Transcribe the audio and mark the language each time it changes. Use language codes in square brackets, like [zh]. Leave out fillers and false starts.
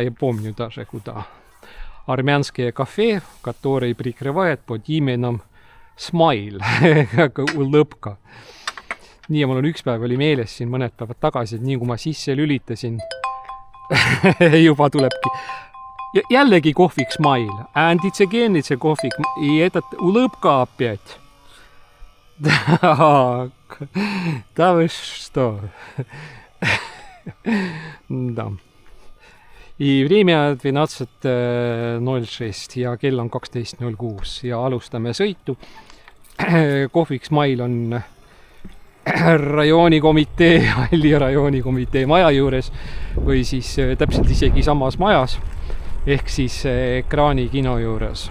[ru] Я помню даже куда. Армянское кафе, которое прикрывает под именем Smile, как улыбка. [et] Nii, mul on üks päev oli meeles siin mõned päevad tagasi, et nii kui ma sisse lülitasin, juba tulebki. Jällegi kohvik Smile. [en] And it's again, it's a kohvik. [ru] И этот улыбка опять. Так. Да вы что? Да. И время 12.06 [et] ja kell on 12.06 ja alustame sõitu. Kohvik Smile on rajoonikomitee, Halli rajoonikomitee maja juures või siis täpselt isegi samas majas ehk siis Ekraani kino juures.